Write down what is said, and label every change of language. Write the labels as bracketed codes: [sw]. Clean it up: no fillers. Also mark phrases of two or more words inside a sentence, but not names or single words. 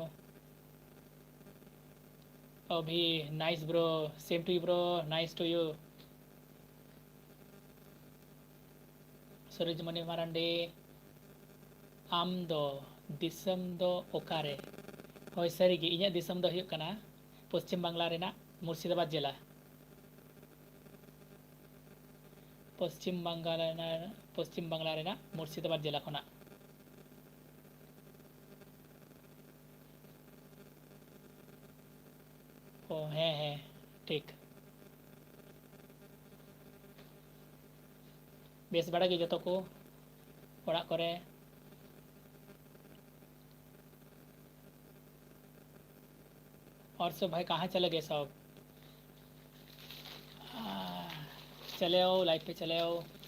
[en] अभी nice bro, same to you bro, nice to you. [sat] ᱥᱚᱨᱳᱡᱢᱚᱱᱤ ᱢᱟᱨᱟᱱᱰᱤ ᱟᱢ ᱫᱚ ᱫᱤᱥᱚᱢ ᱫᱚ ᱚᱠᱟᱨᱮ? ᱦᱳᱭ ᱥᱟᱹᱨᱤᱜᱮ ᱤᱧᱟᱹᱜ ᱫᱤᱥᱚᱢ ᱫᱚ ᱦᱩᱭᱩᱜ ᱠᱟᱱᱟ ᱯᱚᱥᱪᱤᱢ ᱵᱟᱝᱞᱟ ᱨᱮᱱᱟᱜ ᱢᱩᱨᱥᱤᱫᱟᱵᱟᱫ ᱡᱮᱞᱟ। ᱯᱚᱥᱪᱤम ᱵᱟᱝᱞᱟ ᱨᱮᱱᱟᱜ ᱢᱩᱨᱥᱤᱫᱟᱵᱟᱫ ᱡᱮᱞᱟ ᱠᱷᱚᱱᱟᱜ। ᱚ ᱦᱮᱸ ᱦᱮᱸ ᱴᱷᱤᱠ। बेस बड़ा गे जतो को ओड़ा करे? [hi] और सब भाई कहाँ चले गए सब? चले आओ लाइव पे चले आओ।